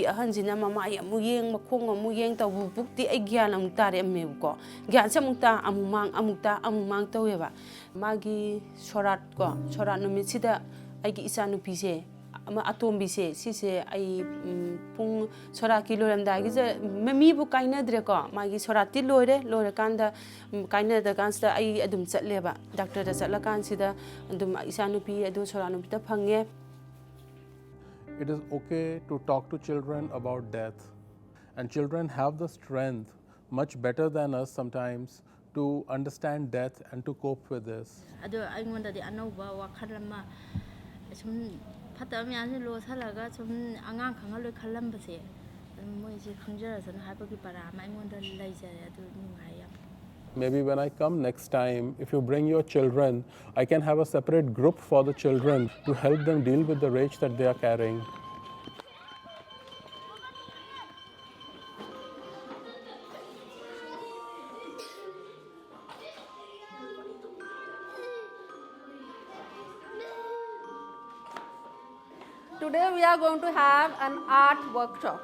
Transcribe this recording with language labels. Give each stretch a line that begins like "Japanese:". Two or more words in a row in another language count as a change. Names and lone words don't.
Manipuri: ꯑꯍꯟꯁꯤꯅ ꯃꯃꯥꯏ ꯑꯃꯨꯛ ꯌꯦꯡ ꯃꯈꯣꯡ ꯑꯃꯨꯛ ꯌꯦꯡ ꯇꯧꯕ ꯄꯨꯛꯇꯤ ꯑꯩ ꯒ꯭ꯌꯥꯟ ꯑꯃꯨꯛ ꯇꯥꯔꯛꯑꯝꯃꯦꯕꯀꯣ ꯒ꯭ꯌꯥꯟꯁꯦ ꯑꯃꯨꯛ ꯇꯥ ꯑꯃꯨꯛ ꯃꯥꯡ ꯇꯧꯋꯦꯕ ꯃꯥꯒꯤ ꯁꯣꯔꯥꯠ ꯅꯨꯃꯤꯠꯁꯤꯗ ꯑꯩꯒꯤ ꯏꯆꯥꯅꯨꯄꯤꯁꯦ ꯑꯃ ꯑꯇꯣꯝꯕꯤꯁꯦ ꯁꯤꯁꯦ ꯑꯩ ꯄꯨꯡ ꯁꯣꯔꯥꯠꯀꯤ ꯂꯣꯏꯔꯝꯗꯥꯏꯒꯤꯁꯦ ꯃꯤꯕꯨ ꯀꯥꯏꯅꯗ꯭ꯔꯦꯀꯣ ꯃꯥꯒꯤ ꯁꯣꯔꯥꯠꯇꯤ ꯂꯣꯏꯔꯀꯥꯟꯗ ꯀꯥꯏꯅꯗꯀꯥꯟꯁꯤꯗ ꯑꯩ ꯑꯗꯨꯝ ꯆꯠꯂꯦꯕ ꯗꯥꯛꯇꯔꯗ ꯆꯠꯂꯀꯥꯟꯁꯤꯗ ꯑꯗꯨꯝ ꯏꯆꯥꯅꯨꯄꯤ ꯑꯗꯨ ꯁꯣꯔꯥꯠ ꯅꯨꯃꯤꯠꯇ ꯐꯪꯉꯦ.
English: It is okay to talk to children about death, and children have the strength much better than us sometimes to understand death and to cope with this.
Manipuri: Ado aingondadi anauba wakhal ama sum phata myanse lo salaga sum angang khangaloi khallambase moise khangjarasana haibagi parama aingonda laijare adu nungai yam.
English: Maybe when I come next time, if you bring your children, I can have a separate group for the children to help them deal with the rage that they are carrying. Today we are going to have an art workshop.